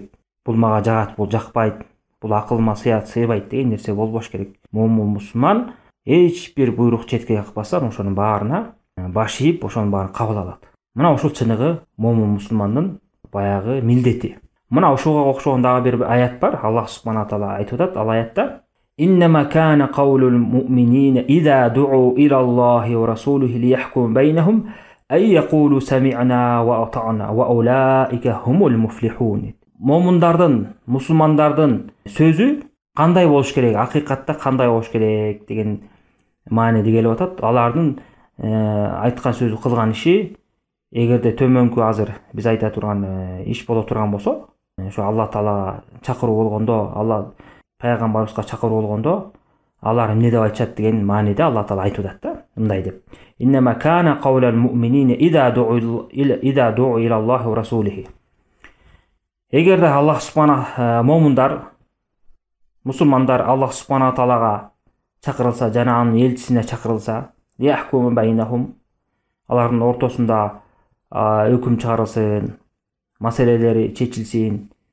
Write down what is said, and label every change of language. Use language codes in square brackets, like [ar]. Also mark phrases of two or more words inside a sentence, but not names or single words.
[ky] Бул мага жагат, бул жакпайт, бул акылыма сыйбайт деген нерсе болбош керек. Момун мусулман эч бир буйрук четке какпастан ошонун баарына баш ийип, ошонун баарын кабыл алат. Мына ушул чыныгы момун мусулмандын баягы милдети. Мына ушуга окшогон дагы бир аят бар. Аллах субхана таала айтып атат, ал аятта: [ar] "إنما كان قول المؤمنين إذا دعوا إلى الله ورسوله ليحكم بينهم أن يقولوا سمعنا وأطعنا وأولئك هم المفلحون". [ky] Момундардын, мусулмандардын сөзү кандай болуш керек, акыйкатта кандай болуш керек деген мааниде келип атат. Алардын айткан сөзү, кылган иши эгерде төмөнкү азыр биз айта турган иш боло турган болсо, ошо Алла таала чакыруу болгондо, Алла пайгамбарыбызга чакыруу болгондо, алар эмне деп айтышат деген мааниде Алла таала айтып атат да, мындай деп: [ar] "إنما كان قول المؤمنين إذا دعوا إلى الله ورسوله". [ky] Эгерде Аллах субхана момундар, мусулмандар Аллах субхана таалага чакырылса жана анын элчисине чакырылса, [ar] ليحكم بينهم, [ky] алардын ортосунда өкүм чыгарылсын, маселелери чечилсин,